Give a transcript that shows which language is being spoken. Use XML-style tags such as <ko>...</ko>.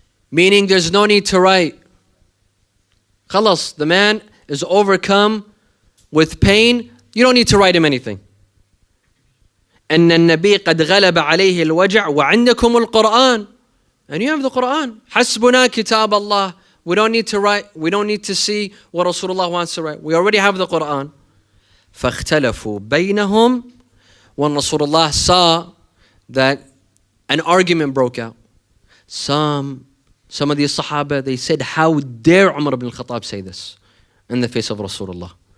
<en>Meaning there's no need to write. Khalas, the man is overcome with pain. You don't need to write him anything.</en> <ar>أن النبي قد غلب عليه الوجع وعندكم القرآن.</ar> <en>And you have the Quran.</en> <ar>حسبنا كتاب الله.</ar> <en>We don't need to write. We don't need to see what Rasulullah wants to write. We already have the Quran.</en> <ar>فاختلفوا بينهم.</ar> <en>When Rasulullah saw that an argument broke out, some of these Sahaba, they said, how dare Umar ibn al-Khattab say this in the face of Rasulullah?</en>